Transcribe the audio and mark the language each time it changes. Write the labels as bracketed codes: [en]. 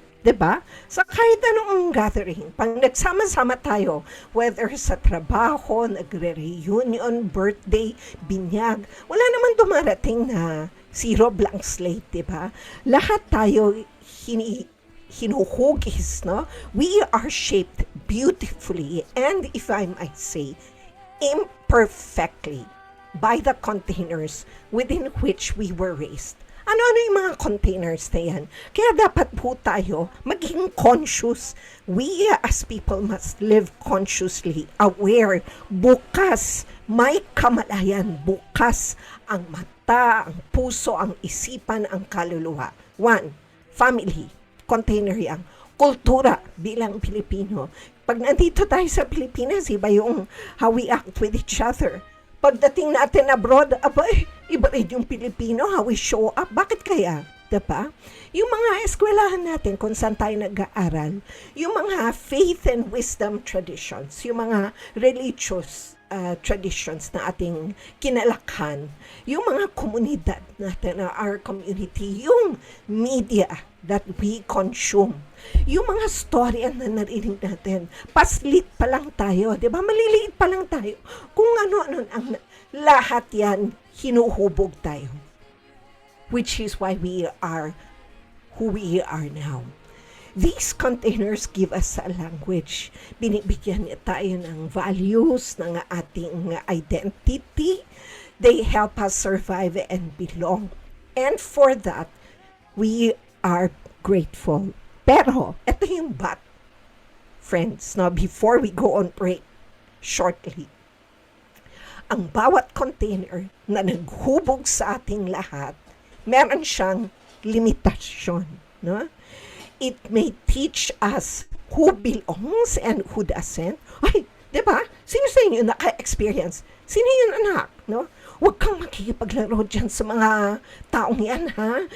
[tl] 'Di ba? Sa kahit anong gathering, pag nagsama-sama tayo, whether sa trabaho, nagre-reunion, birthday, binyag, wala naman dumarating na [en] zero blank slate, [tl] 'di ba? Lahat tayo hinuhugis, no? [en] We are shaped beautifully and, if I might say, imperfectly by the containers within which we were raised. [tl] Ano-ano yung mga containers na yan? Kaya dapat po tayo maging conscious. [en] We as people must live consciously, aware, [tl] bukas, may kamalayan, bukas ang mata, ang puso, ang isipan, ang kaluluwa. One, family, container yan. Kultura bilang Pilipino. Pag nandito tayo sa Pilipinas, iba yung [en] how we act with each other. [tl] Pagdating natin abroad, abay, iba rin yung Pilipino, [en] how we show up. [tl] Bakit kaya? Diba? Yung mga eskwelahan natin kung saan tayo nag-aaral, yung mga [en] faith and wisdom traditions, [tl] yung mga [en] religious traditions [tl] na ating kinalakhan, yung mga komunidad natin, [en] our community, [tl] yung [en] media that we consume, [tl] yung mga storya na narinig natin, paslit pa lang tayo, di ba? Maliliit pa lang tayo. Kung ano-ano ang lahat yan, hinuhubog tayo. [en] Which is why we are who we are now. These containers give us a language. [tl] Binibigyan niya tayo ng values, ng ating identity. [en] They help us survive and belong. And for that, we are grateful. [tl] Pero, ito yung [en] but, friends, no, before we go on break shortly. [tl] Ang bawat container na naghubog sa ating lahat, meron siyang limitasyon. No? [en] It may teach us who belongs and who doesn't. [tl] Ay, di ba? Sino sa inyo naka-experience? Sino yung anak? No? Huwag kang makikipaglaro dyan sa mga taong yan, ha?